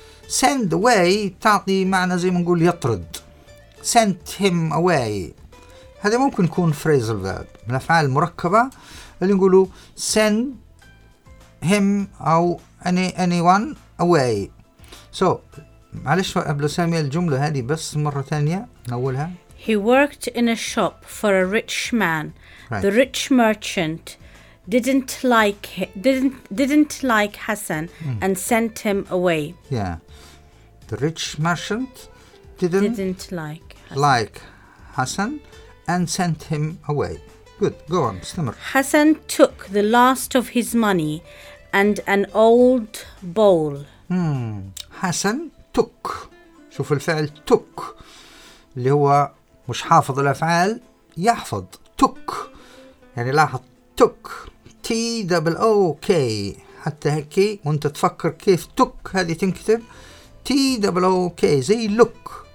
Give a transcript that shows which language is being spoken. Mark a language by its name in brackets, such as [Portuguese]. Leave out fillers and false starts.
[Arabic] send away تعطي معنى زي ما نقول يطرد [English] sent him away [Arabic] هذا ممكن يكون [English] phrasal verb [Arabic] من الأفعال المركبة اللي نقوله send him أو anyone away so معلش قبل سامي الجملة هذه بس مرة ثانية نقولها [English] he worked in a shop for a rich man right. the rich merchant didn't like Hassan and sent him away yeah the rich merchant didn't like Hassan and sent him away. Good. Go on. استمر. Hassan took the last of his money and an old bowl. Hassan took. [Arabic] شوف الفعل took اللي هو مش حافظ الأفعال يحفظ. [English] Took. [Arabic] يعني لاحظ took. [English] T-O-O-K. [Arabic] حتى هيك وانت تفكر كيف took هذه تنكتب. [English] T-O-O-K. زي look.